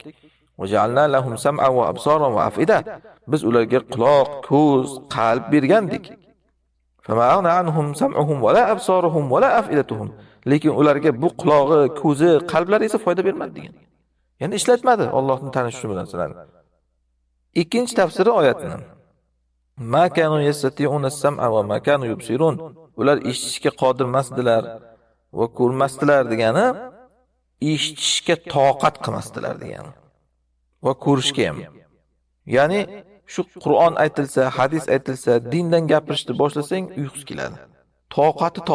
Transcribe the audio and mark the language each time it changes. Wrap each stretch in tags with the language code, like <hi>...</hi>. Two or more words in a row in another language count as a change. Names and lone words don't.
<ar>وجعلنا لهم سمعا وأبصارا وأفئدة.</ar> <uz>Biz ularga quloq, ko'z, qalb bergandik.</uz> <ar>فما أغنى عنهم سمعهم ولا أبصارهم ولا أفئدتهم.</ar> <uz>Lekin ularga bu qulog'i, ko'zi, qalblari esa foyda bermadi degan. Ya'ni ishlatmadi Allohning tanishi bilan sizlarni. Ikkinchi tafsiri oyatning.</uz> <ar>ما كانوا يستطيعون السمع وما كانوا يبصرون.</ar> <uz>Ular eshitishga qodir emasdilar va ko'rmasdilar degani eshitishga toqat qilmasdilar degani. Va ko'rishga ham. Ya'ni shu Qur'on aytilsa, hadis aytilsa, dindan gapirishni boshlasang uyqusi keladi. Toqati toq.</uz>